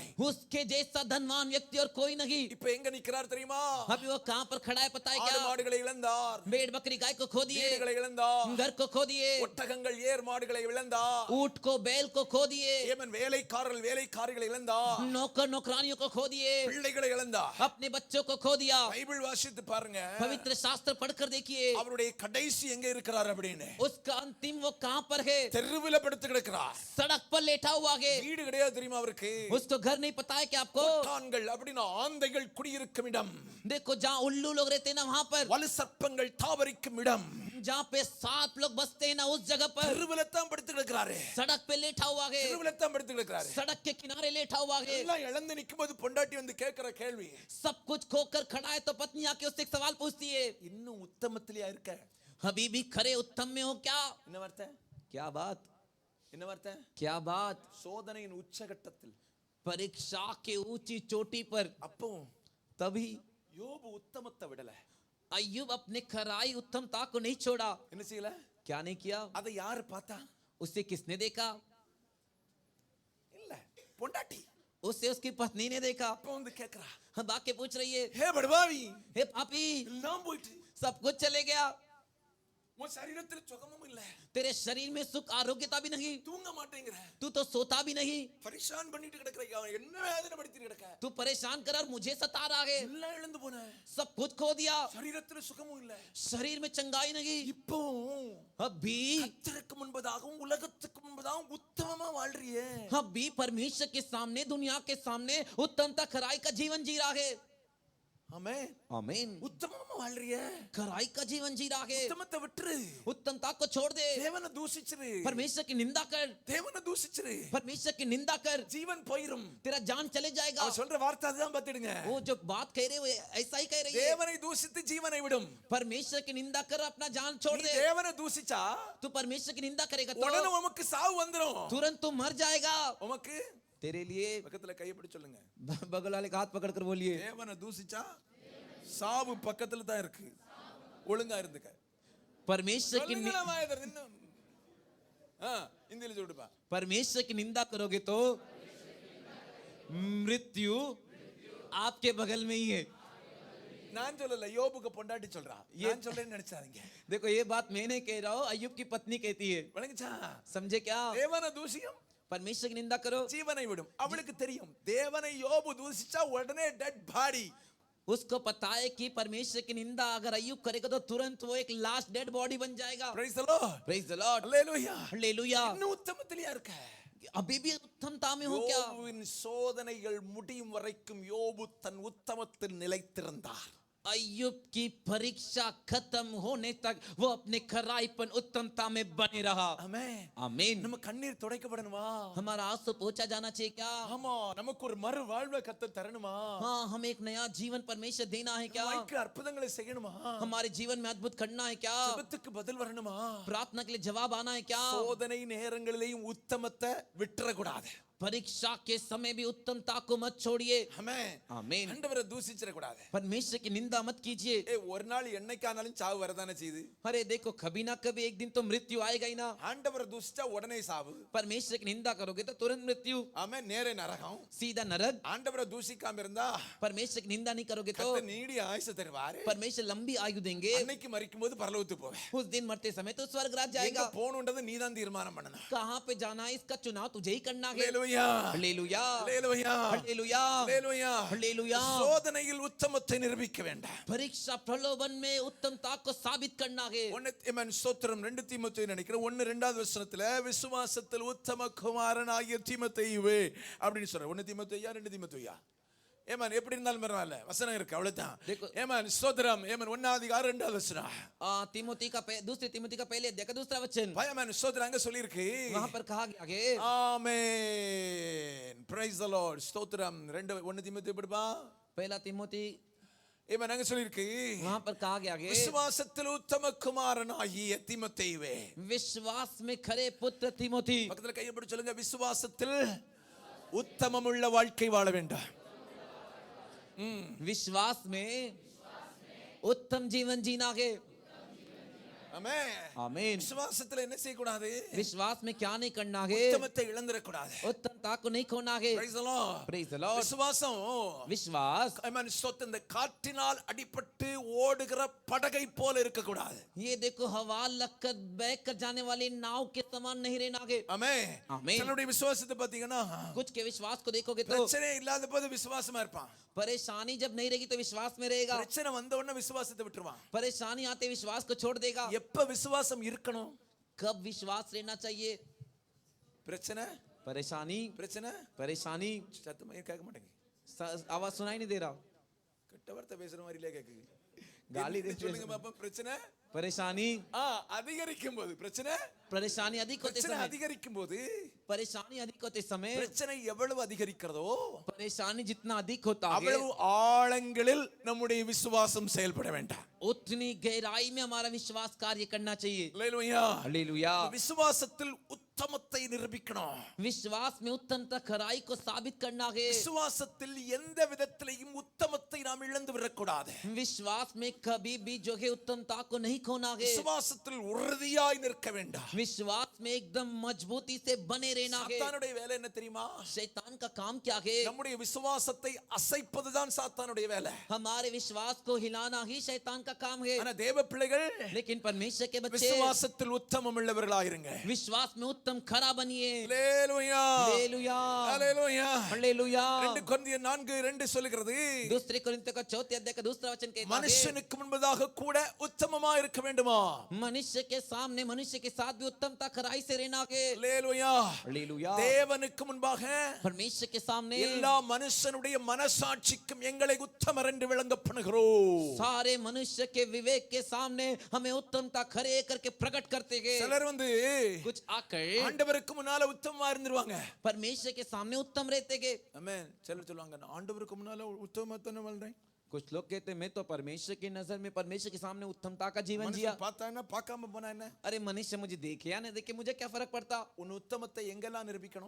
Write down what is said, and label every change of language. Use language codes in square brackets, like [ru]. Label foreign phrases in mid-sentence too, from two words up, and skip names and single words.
[hi] उसके जैसा धनवान व्यक्ति और कोई नहीं। [ta] இப்ப எங்க நிக்கிறார் தெரியுமா? [hi] अभी वो कहाँ पर खड़ा है पता है [ta] ஆடு [hi] क्या? [ta] மாடுகளை இழந்தார், [hi] भेड़ बकरी गाय को खो दिए, [ta] வீடுகளை இழந்தார், [hi] घर को खो दिए, [ta] ஒட்டகங்கள் ஏர் மாடுகளை இழந்தார், [hi] ऊंट को बैल को खो दिए, [ta] ஏமன் வேலைக்காரர்களை இழந்தார், [hi] नौकर नौकरानियों को खो दिए, [ta] பிள்ளைகளை இழந்தார். [hi] अपने बच्चों को खो दिया। [ta] பைபிள் வாசித்து பாருங்க, [hi] पवित्र शास्त्र पढ़कर देखिए [ta] அவருடைய கடைசி எங்க இருக்கிறார் அப்படின்னு. [hi] उसका अंतिम वो कहाँ पर है। [ta] தெருவில படுத்து கிடக்கிறார். [hi] सड़क पर लेटा हुआ है, [ta] வீடு கிடையாது தெரியுமா அவருக்கு? [hi] उसको घर नहीं पता है क्या आपको? [ta] ஆண்கள் அப்படினா ஆந்தைகள் குடியிருக்கும் இடம், [hi] देखो जहाँ उल्लू लोग रहते हैं ना वहां पर, [ta] வலு சர்ப்பங்கள் தாவரிக்கும் இடம், [hi] जहाँ पे सांप लोग बसते हैं ना उस जगह पर [ta] தெருவில தான் படுத்து கிடக்கிறாரு. [hi] सड़क पे लेटा हुआ है, [ta] தெருவில தான் படுத்து கிடக்கிறாரு. [hi] सड़क के किनारे लेटा हुआ है। [ta] எல்லாம் இழந்து நிக்கும்போது பொண்டாட்டி வந்து கேக்குற கேள்வி, [hi] सब कुछ खोकर खड़ा है तो पत्नी आके उससे एक सवाल पूछती है, [ta] இன்னும் உத்தமத்திலேயா இருக்க? [hi] अभी भी खरे उत्तम में हो क्या? [ta] என்ன வார்த்தை? [hi] क्या बात, [ta] என்ன வார்த்தை? [hi] क्या बात। [ta] சோதனையின் உச்சகட்டத்தில் [hi] परीक्षा के ऊंची चोटी पर [ta] அப்போ [hi] तभी [ta] யோபு உத்தமத்தை விடல. [hi] अय्यूब अपने खराई उत्तमता को नहीं छोड़ा। [ta] என்ன செய்யல? [hi] क्या नहीं किया? [ta] அதை யாரு பார்த்தா? [hi] उसे किसने देखा? [ta] இல்ல, பொண்டாட்டி. [hi] उसे उसकी पत्नी ने देखा। [ta] அப்போ வந்து கேக்குறா, [hi] हम आके पूछ रही है, [ta] ஹே படுவாவி, [hi] हे पापी, [ta] எல்லாம் போயிட்டு [hi] सब कुछ चले गया, [ta] உன் சரீரத்தில் சுகமும் இல்ல, [hi] तेरे शरीर में सुख आरोग्यता भी नहीं, [ta] தூங்க மாட்டேங்கிற, [hi] तू तो सोता भी नहीं, [ta] பரிசான் பண்ணிட்டு கிடக்குற, அவன் என்ன வேதனை படுத்திட்டு கிடக்க, [hi] तू परेशान कर और मुझे सता रहा है, [ta] எல்லாம் இழந்து போன, [hi] सब कुछ खो दिया, [ta] சரீரத்தில் சுகமும் இல்ல. [hi] शरीर में चंगाई नहीं। [ta] இப்போ [hi] अभी [ta] கர்த்தருக்கு முன்பதாகவும் உலகத்துக்கு முன்பதாகவும் உத்தமமா வாழ்றியே. [hi] अभी परमेश्वर के सामने, दुनिया के सामने उत्तमता खराई का जीवन जी रहा है। [ta] ஆமென். [hi] आमीन। [ta] உத்தமமா வாழ்றியே. [hi] खराई का जीवन जी रहा है। [ta] உத்தமத்தை விட்டுரு, [hi] उत्तमता को छोड़ दे, [ta] தேவனை தூஷிச்சிரு, [hi] परमेश्वर की निंदा कर, [ta] தேவனை தூஷிச்சிரு, [hi] परमेश्वर की निंदा कर, [ta] ஜீவன் போயிரும். [hi] तेरा जान चले जाएगा। [ta] அவன் சொல்ற வார்த்தை அதுதான் பார்த்துடுங்க. [hi] वो जो बात कह रहे हो ऐसा ही कह रही है। [ta] தேவனை தூஷித்து ஜீவனை விடும். [hi] परमेश्वर की निंदा कर, अपना जान छोड़ [ta] நீ [hi] दे। [ta] தேவனை தூஷிச்சா [hi] तू परमेश्वर की निंदा करेगा [ta] உடனே [hi] तो [ta] உமக்கு சாவு வந்துரும். [hi] तुरंत तू मर जाएगा। [ta] உமக்கு [hi] तेरे लिए [ta] பக்கத்துல கையை பிடிச்சு சொல்லுங்க, [hi] बगल वाले का हाथ पकड़ कर बोलिए, [ta] தேவனை தூஷிச்சா சாவு பக்கத்துல தான் இருக்கு, ஒழுங்கா இருந்துக்க. [hi] परमेश्वर की [ta] சொல்லுங்களா மாயதர் இன்னும் இந்தியில சொல்லுப்பா. [hi] परमेश्वर की निंदा करोगे तो मृत्यु आपके बगल में ही है। [ta] நான் சொல்லல, யோபுக்கு பொண்டாட்டி சொல்றா, நான் சொல்றேன்னு நினைச்சாதீங்க. [hi] देखो ये बात मैं नहीं कह रहा हूँ, अय्यूब की पत्नी कहती है। [ta] வணங்குச்சா? [hi] समझे क्या? [ta] தேவனை தூஷியும் [hi] परमेश्वर की निंदा करो, [ta] ஜீவனை விடும். அவளுக்கு தெரியும் தேவனை யோபு தூஷிச்சா உடனே [en] dead body. [hi] उसको पता है कि परमेश्वर की निंदा अगर अय्यूब करेगा तो तुरंत वो एक [en] last dead body [hi] बन जाएगा। [en] Praise the Lord. Praise the Lord, Hallelujah. [hi] हालेलुया। [ta] இன்னும் உத்தமத்திலேயா இருக்க? [hi] अभी भी उत्तमता में हो क्या? [ta] யோபுவின் சோதனைகள் முடியும் வரைக்கும் யோபு தன் உத்தமத்தில் நிலைத்திருந்தார். [hi] अय्यूब की परीक्षा खत्म होने तक वो अपने खराईपन उत्तमता में बने रहा। [ta] ஆமென். [hi] आमीन। [ta] நம்ம கண்ணீர் துடைக்கப்படணுமா? [hi] हमारा आंसू पोंछा जाना चाहिए क्या? [ta] ஆமா, நமக்கு ஒரு மறு வாழ்வை கர்த்தர் தரணுமா? [hi] हाँ, हमें एक नया जीवन परमेश्वर देना है क्या? [ta] வாழ்க்கை அற்புதங்களை செய்யணுமா? [hi] हमारे जीवन में अद्भुत करना है क्या? [ta] ஜெபத்துக்கு பதில் வரணுமா? [hi] प्रार्थना के लिए जवाब आना है क्या? [ta] சோதனை நேரங்களிலேயும் உத்தமத்தை விட்டுற கூடாது. [hi] परीक्षा के समय भी उत्तमता को मत छोड़िए। [ta] ஆமென். [hi] आमीन। [ta] ஆண்டவரை தூஷிச்சிட கூடாது. [hi] परमेश्वर की निंदा मत कीजिए। [ta] ஒரு நாள் என்னைக்கானாலும் சாவு வரதானே செய்யுது. [hi] अरे देखो, कभी ना कभी एक दिन तो मृत्यु आएगा ही ना। [ta] ஆண்டவரை தூஷிச்சா உடனே சாவு. [hi] परमेश्वर की निंदा करोगे तो तुरंत मृत्यु। [ta] ஆமென். நேரே நரகம். [hi] सीधा नरक। [ta] ஆண்டவரை தூஷிக்காம இருந்தா [hi] परमेश्वर की निंदा नहीं करोगे तो [ta] கர்த்தர் நீடிய ஆயுசு தருவாரு. [hi] परमेश्वर लंबी आयु देंगे। [ta] அன்னைக்கு மரிக்கும்போது பரலோகத்துக்கு போவே. [hi] उस दिन मरते समय तो स्वर्ग राज [ta] எங்க [hi] जाएगा। [ta] போணும்ன்றது நீதான் தீர்மானம் பண்ணணும். [hi] कहाँ पे जाना है इसका चुनाव तुझे ही करना है। [ta] ஹalleluya. [hi] हालेलुया, [ta] ஹalleluya. [hi] हालेलुया, [ta] ஹalleluya. [hi] हालेलुया। [ta] சோதனையில் உத்தமத்தை நிரூபிக்க வேண்டாம். [hi] परीक्षा प्रलोभन में उत्तमता को साबित करना है। [ta] ஆமென். ஸ்தோத்திரம். 2 தீமோத்தேயு நினைக்கிறேன் 1:2 வசனத்துல விசுவாசத்தில் உத்தம குமாரனாகிய தீமோத்தேயுவே அப்படின்னு சொல்ற. 1 தீமோத்தேயா 2 தீமோத்தேயா? ஏமன் எப்படி இருந்தாலும் பரவாயில்ல, வசனம் இருக்கு அவ்வளவுதான். ஏமன் ஸ்தோத்திரம். ஏமன் 1:2 வசனம். [hi] तीमोथी का दूसरे तीमोथी का पहले अध्याय का दूसरा वचन। [ta] ஏமன் ஸ்தோத்திரம் அங்க சொல்லி இருக்கு. [hi] वहां पर कहा गया है। [ta] ஆமென். [en] Praise the Lord. [ta] ஸ்தோத்திரம். 1 தீமோத்தேயு படிப்பா. [hi] पहला तीमोथी [ta] ஏமன் அங்க சொல்லி இருக்கு. [hi] वहां पर कहा गया है, [ta] விசுவாசத்தில் உத்தம குமாரனாகிய தீமோத்தேயுவே. [hi] विश्वास में खरे पुत्र तीमोथी। [ta] பக்கத்துல கையை பிடிச்சு சொல்லுங்க, விசுவாசத்தில் உத்தமமுள்ள வாழ்க்கை வாழ வேண்டும். [hi] विश्वास में उत्तम जीवन जीना है। [ta] ஆமென். [hi] आमीन। [ta] விசுவாசத்துல என்ன செய்ய கூடாது? [hi] विश्वास में क्या नहीं करना है? [ta] உத்தமத்தை இழந்துட கூடாது. [hi] उत्तमता को नहीं खोना है। [en] Praise the Lord. Praise the Lord। [ta] விசுவாசம் [hi] विश्वास [ta] ஆமென். ஸ்தோத்திரம். இந்த காற்றினால் அடிபட்டு ஓடுகிற படகை போல இருக்க கூடாது. [hi] ये देखो हवा लगकर बहकर जाने वाली नाव के समान नहीं रहना है। [ta] ஆமென். ஆமென்। சிலருடைய விசுவாசத்தை பாத்தீங்கன்னா [hi] कुछ के विश्वास को देखोगे तो [ta] பிரச்சனை இல்லாத போது விசுவாசமா இருப்பான். [hi] परेशानी जब नहीं रहेगी तो विश्वास में रहेगा। [ta] பிரச்சனை வந்த உடனே விசுவாசத்தை விட்டுருவான். [hi] परेशानी आते विश्वास को छोड़ देगा। [ta] எப்ப விசுவாசம் இருக்கணும்? [hi] कब विश्वास रहना चाहिए? [ta] பிரச்சனை [hi] परेशानी [ta] பிரச்சனை [hi] परेशानी [ta] சத்தமா ஏன் கேட்க மாட்டேங்க [hi] आवाज सुनाई नहीं दे रहा। [ta] கெட்ட வார்த்தை பேசுற மாதிரிலே கேக்குது [hi] गाली [ta] என்ன [hi] देते [ta] சொல்லுங்க பாப்பா பிரச்சனை [hi] परेशानी [ta] அதிகரிக்கும் போது பிரச்சனை [hi] परेशानी अधिक होते [ta] பிரச்சனை [hi] समय [ta] அதிகரிக்கும் போது [hi] परेशानी अधिक होते समय [ta] பிரச்சனை எவ்வளவு அதிகரிக்கிறதோ [hi] परेशानी जितना अधिक होता है [ta] அவ்வளவு ஆழங்களில் நம்முடைய விசுவாசம் செயல்பட வேண்டாம் [hi] उतनी गहराई में हमारा विश्वास कार्य करना चाहिए। [ta] அல்லேலூயா [hi] हालेलुया। [ta] விசுவாசத்தில் உத்தமத்தை நிரூபிக்கணும் [hi] विश्वास में उत्तमता खराई को साबित करना है। [ta] விசுவாசத்தில் எந்த விதத்திலையும் உத்தமத்தை நாம் இழந்து விடக்கூடாது [hi] विश्वास में कभी भी जो है उत्तमता को नहीं खोना है। [ta] விசுவாசத்தில் உறுதியாய் நிற்க வேண்டாம் [hi] विश्वास में एकदम मजबूती से बने रहना है। [ta] சாத்தானுடைய வேலை என்ன தெரியுமா [hi] शैतान का काम क्या है? [ta] நம்முடைய விசுவாசத்தை அசைப்பதுதான் சாத்தானுடைய வேலை [hi] हमारे विश्वास को हिलाना ही शैतान का काम है। [ta] ஆனா தேவ பிள்ளைகள் [hi] लेकिन परमेश्वर के बच्चे [ta] விசுவாசத்தில் உத்தமம் உள்ளவர்களாயிருங்க [hi] विश्वास में उत्तम खरा बनिए। [ta] அல்லேலூயா [hi] हालेलुया। [ta] அல்லேலூயா [hi] हालेलुया। [ta] 2 கொரிந்தியர் 4:2 சொல்லுகிறது [hi] दूसरे कोरिन्थियों का 4th अध्याय का दूसरा वचन कहता है [ta] மனுஷனுக்கு முன்பதாக கூட உத்தமமா இருக்க வேண்டுமா [hi] मनुष्य के सामने मनुष्य के साथ भी उत्तमता खराई से रहना है। [ta] அல்லேலூயா [hi] हालेलुया। [ta] தேவனுக்கு முன்பாக [hi] परमेश्वर के सामने [ta] எல்லா மனுஷனுடைய மனசாட்சிக்கும் எங்களை உத்தமர் என்று விளங்கப்படுகிறோம் [hi] सारे मनुष्य के विवेक के सामने हमें उत्तमता खरे करके प्रकट करते हैं। [ta] சிலர் வந்து [hi] कुछ आकर [ta] ஆண்டவருக்கு முன்னால உத்தமமா இருந்துருவாங்க [hi] परमेश्वर के सामने उत्तम रहते हैं। [ta] ஆமென் சிலர் சொல்லுவாங்க நான் ஆண்டவருக்கு முன்னால உத்தமமா தானே வாழ்றேன் [hi] कुछ लोग कहते हैं मैं तो परमेश्वर की नजर में परमेश्वर के सामने उत्तमता का जीवन जिया। [ta] மனுஷன் பார்த்தா என்ன பார்க்காம போனா என்ன [hi] अरे मनुष्य मुझे देखे या नहीं देखे मुझे क्या फर्क पड़ता? [ta] உன் உத்தமத்தை எங்கெல்லாம் நிரூபிக்கணும்